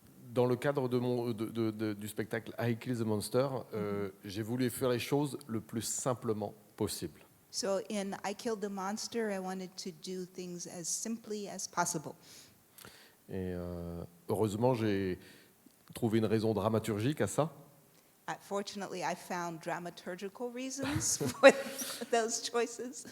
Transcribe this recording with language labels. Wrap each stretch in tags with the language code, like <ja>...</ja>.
<fr>Dans le cadre du spectacle I Kill the Monster, j'ai voulu faire les choses le plus simplement possible.</fr> <en>So in I Killed the Monster, I wanted to do things as simply as possible.</en> <fr>Et heureusement, j'ai trouvé une raison dramaturgique à ça.</fr> <en>Fortunately, I found dramaturgical reasons for those choices.</en>